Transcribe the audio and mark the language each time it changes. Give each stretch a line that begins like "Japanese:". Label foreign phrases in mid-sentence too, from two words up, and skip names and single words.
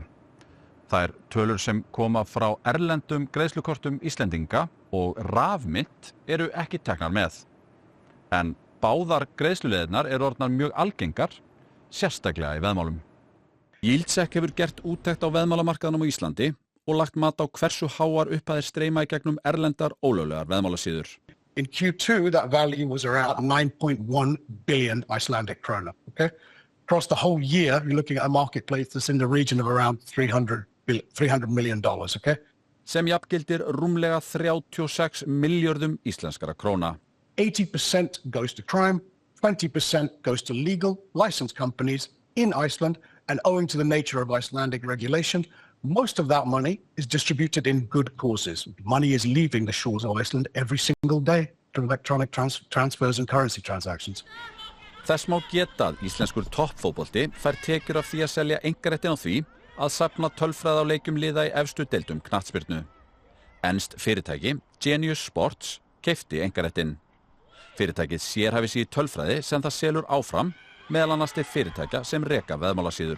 Icelandic: Þær tölur sem koma frá erlendum greiðslukortum Íslendinga og rafmynt eru ekki teknar með. En báðar greiðsluleiðirnar eru orðnar mjög algengar, sérstaklega í veðmálum. Yieldcheck hefur gert úttekt á veðmálamarkaðnum á Íslandi og lagt mat á hversu háar upphæðir streyma í gegnum erlendar ólöglegar veðmálasíður.
English: In Q2, that value was around 9.1 billion Icelandic krona. Okay? Across the whole year, you're looking at a marketplace that's in the region of around $300 million. Okay?
Icelandic: Sem jafngildir rúmlega 36 milljörðum íslenskara króna.
English: 80% goes to crime, 20% goes to legal licensed companies in Iceland, and owing to the nature of Icelandic regulation, most of that money is distributed in good causes. Money is leaving the shores of Iceland every single day through electronic transfers and currency transactions.
Icelandic: Þess má geta að íslenskur toppfótbolti fær tekjur af því að selja einkaréttinn á því að safna tölfræði á leikjum liða í efstu deildum knattspyrnu. Enskt fyrirtæki, Genius Sports, keypti einkaréttinn. Fyrirtækið sérhæfir sig í tölfræði sem það selur áfram, meðal annars til fyrirtækja sem reka veðmálasíður.